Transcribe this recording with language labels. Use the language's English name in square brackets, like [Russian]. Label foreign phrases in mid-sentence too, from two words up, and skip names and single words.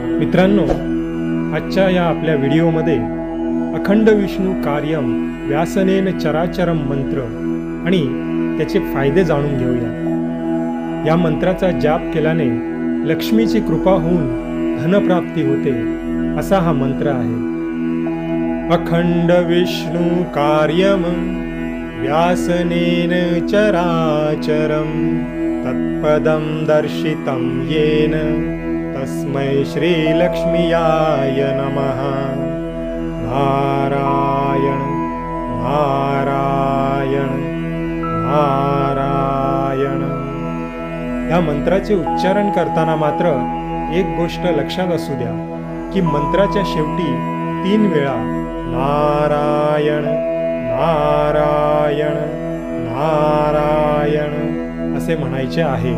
[Marathi] मित्रांनो, आजच्या या आपल्या व्हिडिओमध्ये [Sanskrit] अखंड विष्णू कार्यम व्यासनेन चराचरम [Marathi] मंत्र आणि त्याचे फायदे जाणून घेऊया। या मंत्राचा जाप केल्याने लक्ष्मीची कृपा होऊन धनप्राप्ती होते, असा हा मंत्र आहे। [Sanskrit] अखंड विष्णू कार्यम व्यासनेन चराचरम तत्पदं दर्शितं येन तस्मै श्री लक्ष्मीयाय नमः। नारायण नारायण नारायण। [Marathi] या मंत्राचे उच्चारण करताना मात्र एक गोष्ट लक्षात असू द्या की मंत्राच्या शेवटी 3 वेळा नारायण नारायण नारायण असे म्हणायचे आहे।